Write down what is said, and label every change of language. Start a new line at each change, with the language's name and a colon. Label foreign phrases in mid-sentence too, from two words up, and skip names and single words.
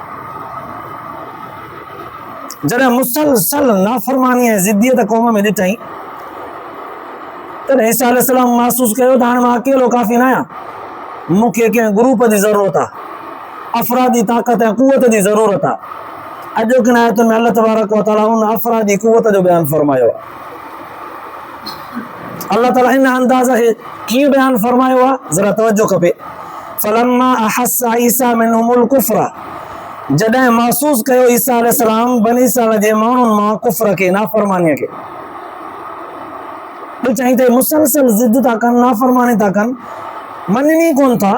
Sindhi: जॾहिं मुसलसल नाफ़रमानी ऐं ज़िद्दियत क़ौम में ॾिठईं तॾहिं ईसा अलैहिस्सलाम महसूस कयो त हाणे मां अकेलो काफ़ी न आहियां, मूंखे कंहिं ग्रुप जी ज़रूरत आहे, अफ़रादी ताक़त ऐं क़ुवत जी ज़रूरत आहे। अॼोकिन आयतुनि में अल्लाह
Arabic: تبارك و تعالى
Sindhi: उन अफ़रादी क़ुवत जो बयानु फरमायो आहे। अल्लाह ताला इन अंदाज़ खे कीअं बयानु फरमायो आहे, ज़रा तवजो खपे।
Arabic: فلما أحس عيسى منهم الكفر,
Sindhi: जॾहिं महसूस कयो ईसा अलैहिस्सलाम बनी इस्राईल जे माण्हुनि मां कुफ़्र खे, नाफ़रमानीअ खे, ॾिठईं त मुसलसल ज़िद था कनि, नाफ़रमानी था कनि, मञनि कोन था।